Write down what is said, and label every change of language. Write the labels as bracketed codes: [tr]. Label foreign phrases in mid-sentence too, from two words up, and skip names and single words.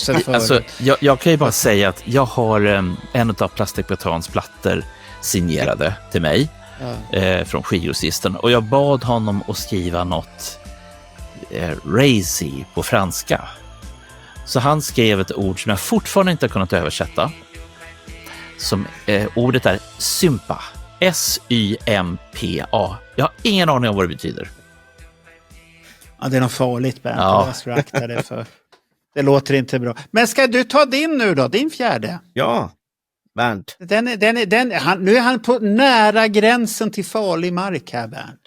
[sv] Alltså, jag kan ju bara säga att jag har en av Plastic Bertrands plattor signerade till mig från skivgrossisten, och jag bad honom att skriva något racy på franska. Så han skrev ett ord som jag fortfarande inte har kunnat översätta. Som ordet är sympa. S-Y-M-P-A. Jag har ingen aning om vad det betyder. Ja, det är något farligt, Bernt. Jag ska akta det för. Det låter inte bra. Men ska du ta din nu då? Din fjärde? Ja, Bernt. Nu är han på nära gränsen till farlig mark här, Bernt.